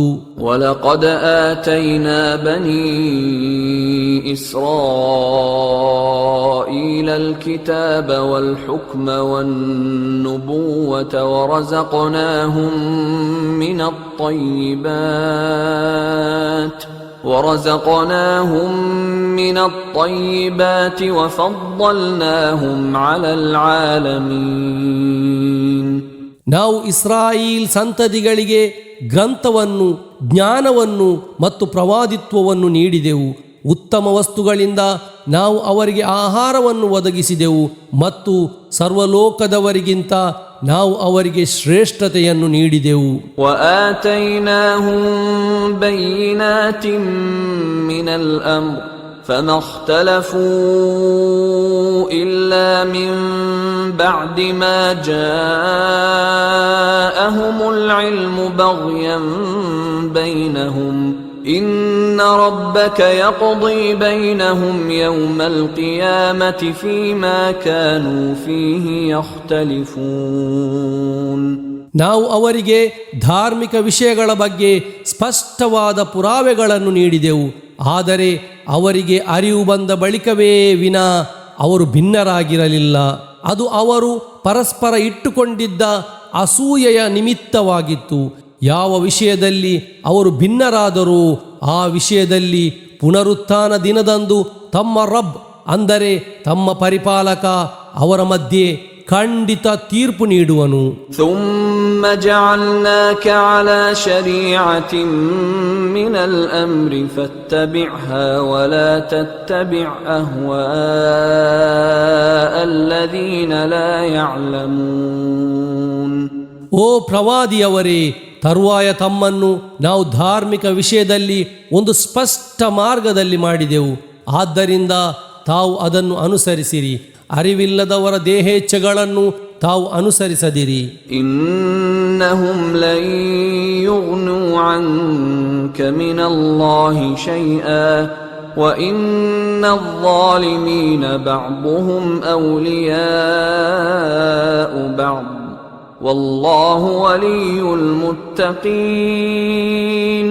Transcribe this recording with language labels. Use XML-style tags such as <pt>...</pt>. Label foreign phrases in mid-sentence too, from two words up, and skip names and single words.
<ar>ولقد آتينا بني إسرائيل الكتاب والحكم والنبوة ورزقناهم من الطيبات وفضلناهم على العالمين.</ar> <kn>ನಾವು ಇಸ್ರಾಯೀಲ್ ಸಂತತಿಗಳಿಗೆ ಗ್ರಂಥವನ್ನು, ಜ್ಞಾನವನ್ನು ಮತ್ತು ಪ್ರವಾದಿತ್ವವನ್ನು ನೀಡಿದೆವು. ಉತ್ತಮ ವಸ್ತುಗಳಿಂದ ನಾವು ಅವರಿಗೆ ಆಹಾರವನ್ನು ಒದಗಿಸಿದೆವು ಮತ್ತು ಸರ್ವಲೋಕದವರಿಗಿಂತ ನಾವು ಅವರಿಗೆ ಶ್ರೇಷ್ಠತೆಯನ್ನು ನೀಡಿದೆವು.</kn> <ar>وآتيناهم بينات من الأمر فما اختلفوا إلا من بعد ما جاءهم العلم بغيا بينهم إن ربك يقضي بينهم يوم القيامة فيما كانوا فيه يختلفون.</ar> <kn>ನಾವು ಅವರಿಗೆ ಧಾರ್ಮಿಕ ವಿಷಯಗಳ ಬಗ್ಗೆ ಸ್ಪಷ್ಟವಾದ ಪುರಾವೆಗಳನ್ನು ನೀಡಿದೆವು. ಆದರೆ ಅವರಿಗೆ ಅರಿವು ಬಂದ ಬಳಿಕವೇ ವಿನಾ ಅವರು ಭಿನ್ನರಾಗಿರಲಿಲ್ಲ. ಅದು ಅವರು ಪರಸ್ಪರ ಇಟ್ಟುಕೊಂಡಿದ್ದ ಅಸೂಯೆಯ ನಿಮಿತ್ತವಾಗಿತ್ತು. ಯಾವ ವಿಷಯದಲ್ಲಿ ಅವರು ಭಿನ್ನರಾದರೂ ಆ ವಿಷಯದಲ್ಲಿ ಪುನರುತ್ಥಾನ ದಿನದಂದು ತಮ್ಮ ರಬ್, ಅಂದರೆ ತಮ್ಮ ಪರಿಪಾಲಕ ಅವರ ಮಧ್ಯೆ ಖಂಡಿತ ತೀರ್ಪು ನೀಡುವನು.</kn> <ar>ثم جعلناك على شريعة من الأمر فاتبعها ولا تتبع أهواء الذين لا يعلمون.</ar> <kn>ಓ ಪ್ರವಾದಿಯವರೇ, ತರುವಾಯ ತಮ್ಮನ್ನು ನಾವು ಧಾರ್ಮಿಕ ವಿಷಯದಲ್ಲಿ ಒಂದು ಸ್ಪಷ್ಟ ಮಾರ್ಗದಲ್ಲಿ ಮಾಡಿದೆವು. ಆದ್ದರಿಂದ ತಾವು ಅದನ್ನು ಅನುಸರಿಸಿರಿ. ಅರಿವಿಲ್ಲದವರ ದೇಹೇಚ್ಛೆಗಳನ್ನು ತಾವು ಅನುಸರಿಸದಿರಿ.</kn> <ar>إنهم لن يغنوا عنك من الله شيئا وإن الظالمين بعضهم أولياء بعض والله ولي المتقين.</ar>